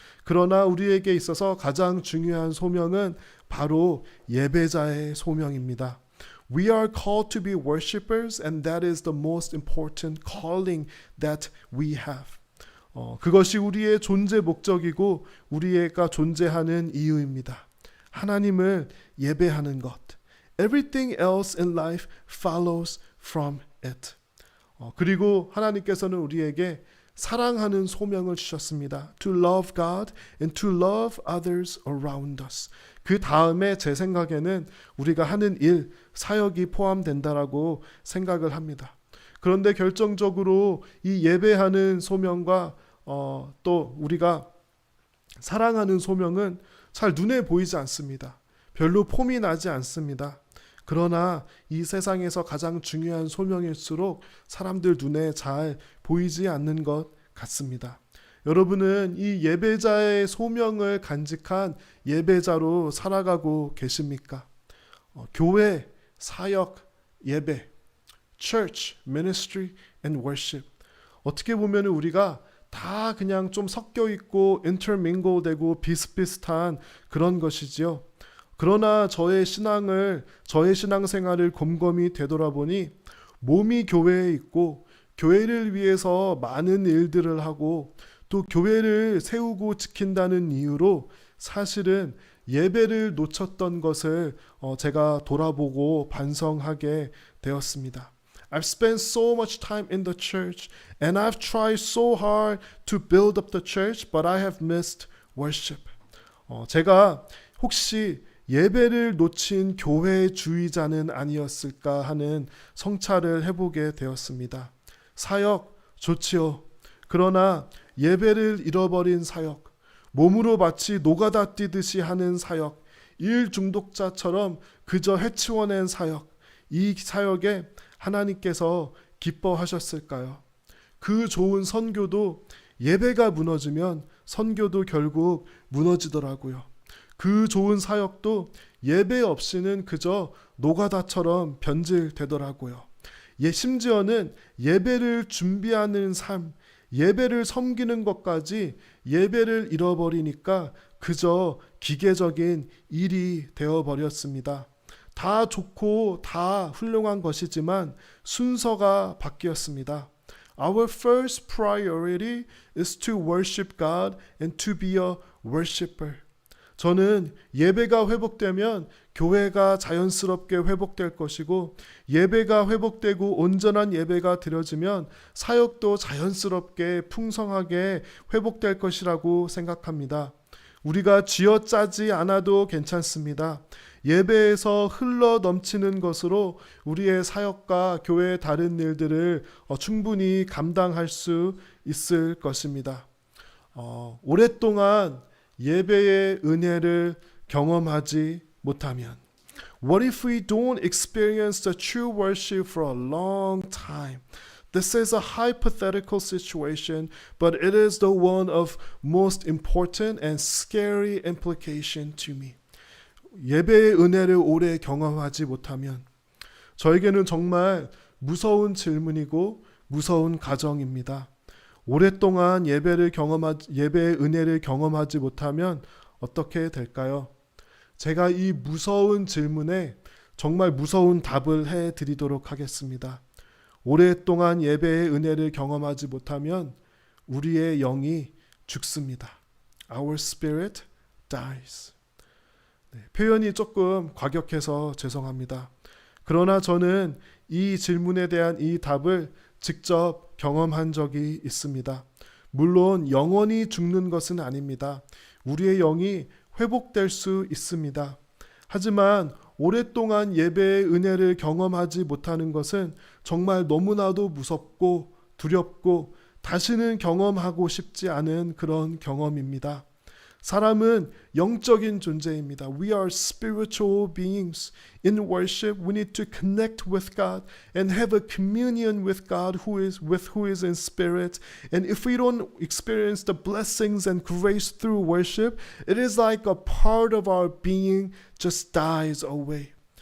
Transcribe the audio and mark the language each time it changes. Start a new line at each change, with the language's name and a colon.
Korean: 그러나 우리에게 있어서 가장 중요한 소명은 바로 예배자의 소명입니다.
English: We are called to be worshipers, and that is the most important calling that we have.
Korean: 그것이 우리의 존재 목적이고 우리가 존재하는 이유입니다. 하나님을 예배하는 것.
English: Everything else in life follows from it.
Korean: 그리고 하나님께서는 우리에게 사랑하는 소명을 주셨습니다.
English: To love God and to love others around us.
Korean: 그 다음에 제 생각에는 우리가 하는 일, 사역이 포함된다라고 생각을 합니다. 그런데 결정적으로 이 예배하는 소명과 또 우리가 사랑하는 소명은 잘 눈에 보이지 않습니다. 별로 폼이 나지 않습니다. 그러나 이 세상에서 가장 중요한 소명일수록 사람들 눈에 잘 보이지 않는 것 같습니다. 여러분은 이 예배자의 소명을 간직한 예배자로 살아가고 계십니까? 교회, 사역, 예배,
English: church, ministry and worship.
Korean: 어떻게 보면 우리가 다 그냥 좀 섞여 있고 intermingle 되고 비슷비슷한 그런 것이지요. 그러나 저의 신앙생활을 곰곰이 되돌아보니 몸이 교회에 있고 교회를 위해서 많은 일들을 하고 또 교회를 세우고 지킨다는 이유로 사실은 예배를 놓쳤던 것을 제가 돌아보고 반성하게 되었습니다.
English: I've spent so much time in the church and I've tried so hard to build up the church, but I have missed worship.
Korean: 제가 혹시 예배를 놓친 교회주의자는 아니었을까 하는 성찰을 해보게 되었습니다. 사역 좋지요. 그러나 예배를 잃어버린 사역, 몸으로 마치 노가다 뛰듯이 하는 사역, 일 중독자처럼 그저 해치워낸 사역, 이 사역에 하나님께서 기뻐하셨을까요? 그 좋은 선교도 예배가 무너지면 선교도 결국 무너지더라고요. 그 좋은 사역도 예배 없이는 그저 노가다처럼 변질되더라고요. 심지어는 예배를 준비하는 삶, 예배를 섬기는 것까지 예배를 잃어버리니까 그저 기계적인 일이 되어버렸습니다. 다 좋고 다 훌륭한 것이지만 순서가 바뀌었습니다.
English: Our first priority is to worship God and to be a worshiper.
Korean: 저는 예배가 회복되면 교회가 자연스럽게 회복될 것이고 예배가 회복되고 온전한 예배가 드려지면 사역도 자연스럽게 풍성하게 회복될 것이라고 생각합니다. 우리가 쥐어짜지 않아도 괜찮습니다. 예배에서 흘러 넘치는 것으로 우리의 사역과 교회의 다른 일들을 충분히 감당할 수 있을 것입니다. 오랫동안 예배의 은혜를 경험하지 못하면
English: What if we don't experience the true worship for a long time? This is a hypothetical situation, but it is the one of most important and scary implication to me.
Korean: 예배의 은혜를 오래 경험하지 못하면 저에게는 정말 무서운 질문이고 무서운 가정입니다. 오랫동안 예배의 은혜를 경험하지 못하면 어떻게 될까요? 제가 이 무서운 질문에 정말 무서운 답을 해드리도록 하겠습니다. 오랫동안 예배의 은혜를 경험하지 못하면 우리의 영이 죽습니다.
English: our spirit dies.
Korean: 네, 표현이 조금 과격해서 죄송합니다. 그러나 저는 이 질문에 대한 이 답을 직접 경험한 적이 있습니다. 물론 영원히 죽는 것은 아닙니다. 우리의 영이 회복될 수 있습니다. 하지만 오랫동안 예배의 은혜를 경험하지 못하는 것은 정말 너무나도 무섭고 두렵고 다시는 경험하고 싶지 않은 그런 경험입니다. 사람은 영적인 존재입니다.
English: We are spiritual beings. In worship, we need to connect with God and have a communion with God who is in spirit. And if we don't experience the blessings and grace through worship, it is like a part of our being just dies away.